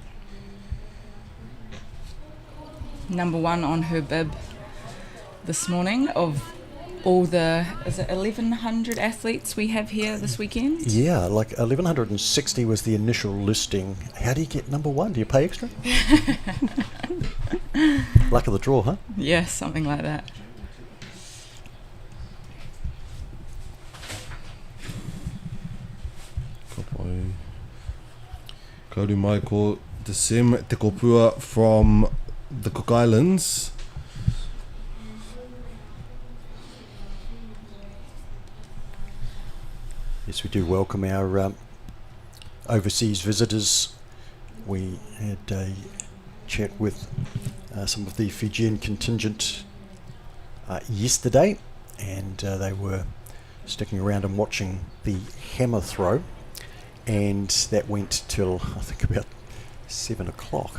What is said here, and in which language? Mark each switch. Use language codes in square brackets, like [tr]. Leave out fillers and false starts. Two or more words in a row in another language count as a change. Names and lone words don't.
[en] Number 1 on her bib this morning of all the, is it 1,100 athletes we have here this weekend? Yeah, like 1,160 was the initial listing. How do you get number 1? Do you pay extra? Luck of the draw, huh? Yeah, something like that. Kauri mai ko te Sem te kopua from the Cook Islands. Yes, we do welcome our overseas visitors. We had a chat with some of the Fijian contingent yesterday, and they were sticking around and watching the hammer throw, and that went till I think about 7 o'clock.